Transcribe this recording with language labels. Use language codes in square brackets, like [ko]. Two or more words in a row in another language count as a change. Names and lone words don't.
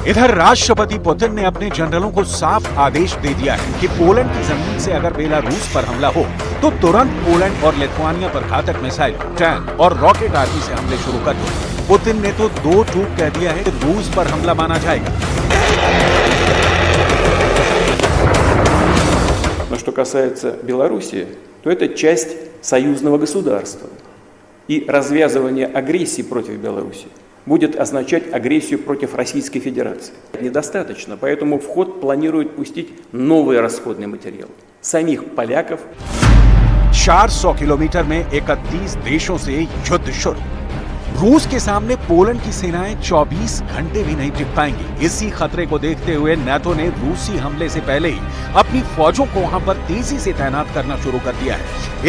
[hi] इधर राष्ट्रपति पुतिन ने अपने जनरलों को साफ आदेश दे दिया है कि पोलैंड की जमीन से अगर बेलारूस पर हमला हो तो तुरंत पोलैंड और लिथुआनिया पर घातक मिसाइल, टैंक और रॉकेट आदि से हमले शुरू कर दो। पुतिन ने तो दो टूक कह दिया है कि रूस पर हमला माना जाएगा। [ru] Что касается Белоруссии, то это часть союзного государства. И развязывание агрессии против Беларуси будет означать агрессию против Российской Федерации. Недостаточно, поэтому в ход планируют пустить новые расходные материалы. Самих поляков. [hi] 400 किलोमीटर में 31 देशों से युद्ध शुरू। रूस के सामने पोलैंड की सेनाएं 24 घंटे भी नहीं टिक पाएंगी। इसी खतरे को देखते हुए नाटो ने रूसी हमले से पहले ही अपनी फौजों को वहां पर तेजी से तैनात करना शुरू कर दिया है।